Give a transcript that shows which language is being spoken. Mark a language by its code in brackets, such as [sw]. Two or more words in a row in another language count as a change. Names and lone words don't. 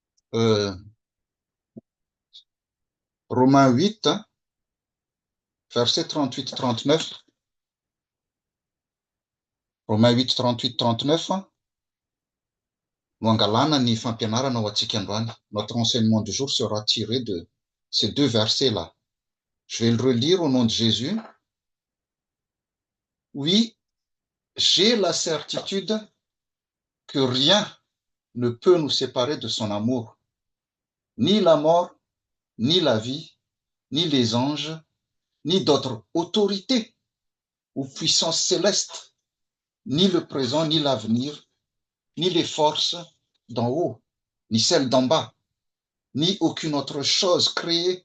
[fr] Euh, Romains 8, hein, versets 38-39. Romains 8, 38-39. [mg] No angalana ny fampianarana ho antsika androany. [fr] Notre enseignement du jour sera tiré de ces deux versets-là. Je vais le relire au nom de Jésus. Oui, j'ai la certitude que rien ne peut nous séparer de son amour. Ni la mort, ni la vie, ni les anges, ni d'autres autorités ou puissances célestes, ni le présent, ni l'avenir, ni les forces d'en haut, ni celles d'en bas, ni aucune autre chose créée.